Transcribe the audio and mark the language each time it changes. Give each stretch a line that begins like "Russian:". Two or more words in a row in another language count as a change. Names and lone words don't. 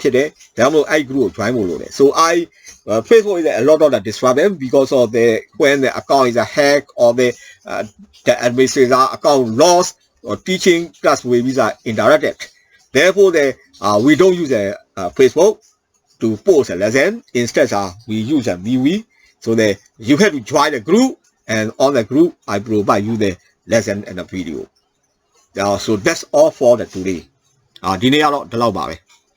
Burmese: ဖြစ်တယ်ဒါကြောင့်မလို့အဲ့ group ကို join ဖို့လုပ်တယ်
English: so Facebook is a lot of the disruption because of the when the account is a hack or the administrator account lost or teaching class ways are indirected therefore we don't use Facebook to post a lesson instead we use a MeWe so that you have to join the group and on the group I provide you the lesson and the video so that's all for the today
Burmese: ဒီနေ့ကတော့ဒီလောက်ပါပဲ